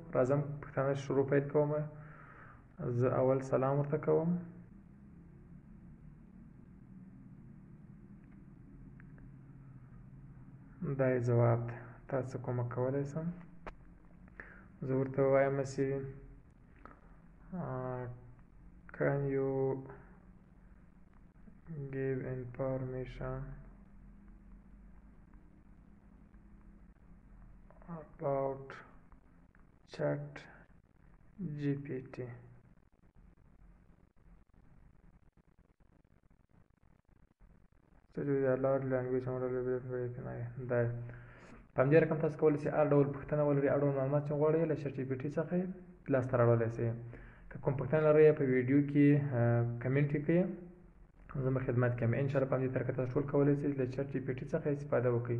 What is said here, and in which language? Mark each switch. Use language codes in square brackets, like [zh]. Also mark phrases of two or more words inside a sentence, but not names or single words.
[ps] راځم پښتانه شروع پیل کوم. زه اول سلام ورته کوم. دا یې ځواب ده. تاسو کومه کولی شم. زه ورته ووایم چې [en] can you give information about chat GPT. So the large language model [ps] دا په همدې رقم تاسو کولی شئ هر ډول پوښتنه ولرئ هر ډول معلومات چې غواړئ له چټ جی پي ټي څخه لاسته راوړلی شئ. که کوم پوښتنه لرئ په ویډیو کې کمنټ یې کړئ. زه به خدمت کوم. انشاءالله په همدې طریقه تاسو ټول کولی شئ له چټ جی پي ټي څخه استفاده وکړئ.